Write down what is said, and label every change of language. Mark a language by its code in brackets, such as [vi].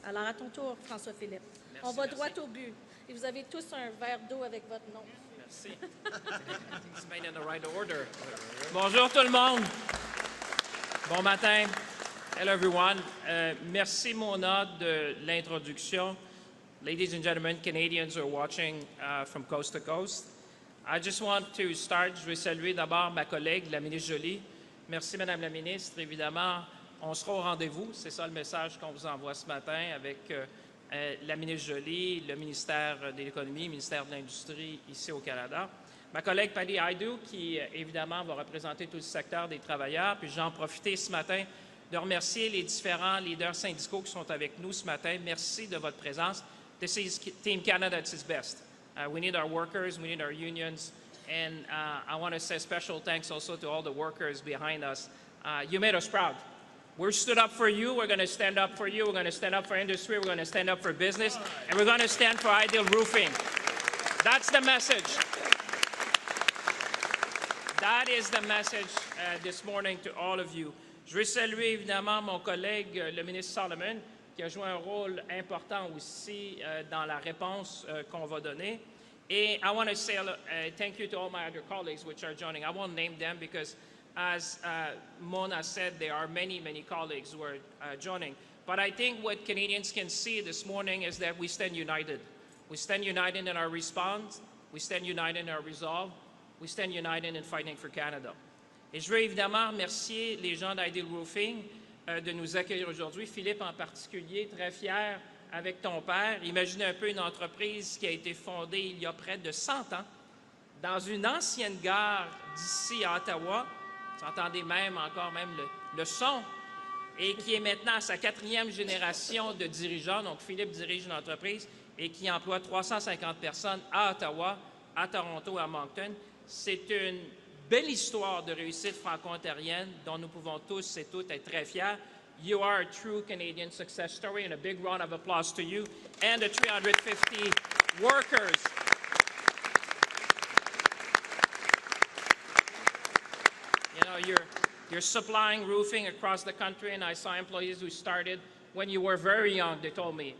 [fr] Alors à ton tour, François-Philippe. On va droit au but. Et vous avez tous un verre d'eau avec votre nom. Merci. [en] It's made in the right order. [fr] Bonjour tout le monde. Bon matin. [en] Hello, everyone. [fr] Merci, Mona, de l'introduction. [en] Ladies and gentlemen, Canadians who are watching from coast to coast. I just want to start. [fr] Je vais saluer d'abord ma collègue, la ministre Joly. Merci, Madame la ministre. Évidemment, on sera au rendez-vous. C'est ça le message qu'on vous envoie ce matin avec la ministre Joly, le ministère de l'Économie, le ministère de l'Industrie ici au Canada. Ma collègue Patty Hadju, qui évidemment va représenter tout le secteur des travailleurs. Puis j'en profite ce matin de remercier les différents leaders syndicaux qui sont avec nous ce matin. Merci de votre présence. [en] This is Team Canada at its best. We need our workers, we need our unions, and I want to say special thanks also to all the workers behind us. You made us proud. We stood up for you, we're going to stand up for you, we're going to stand up for industry, we're going to stand up for business, and we're going to stand for Ideal Roofing. That's the message. That is the message this morning to all of you. [fr] Je veux saluer évidemment mon collègue, le ministre Solomon, qui a joué un rôle important aussi dans la réponse qu'on va donner. [en] Et I want to say thank you to all my other colleagues which are joining. I won't name them because, as Mona said, there are many, many colleagues who are joining. But I think what Canadians can see this morning is that we stand united. We stand united in our response. We stand united in our resolve. We stand united in fighting for Canada. [fr] Et je veux évidemment remercier les gens d'Ideal Roofing de nous accueillir aujourd'hui. Philippe en particulier, très fier avec ton père. Imaginez un peu une entreprise qui a été fondée il y a près de 100 ans dans une ancienne gare d'ici à Ottawa. Vous entendez même le son. Et qui est maintenant à sa 4e génération de dirigeants. Donc Philippe dirige une entreprise et qui emploie 350 personnes à Ottawa, à Toronto, à Moncton. C'est une belle histoire de réussite franco-ontarienne dont nous pouvons tous et toutes être très fiers. [en] You are a true Canadian success story, and a big round of applause to you and the 350 workers. You know, You're supplying roofing across the country, and I saw employees who started when you were very young, they told me.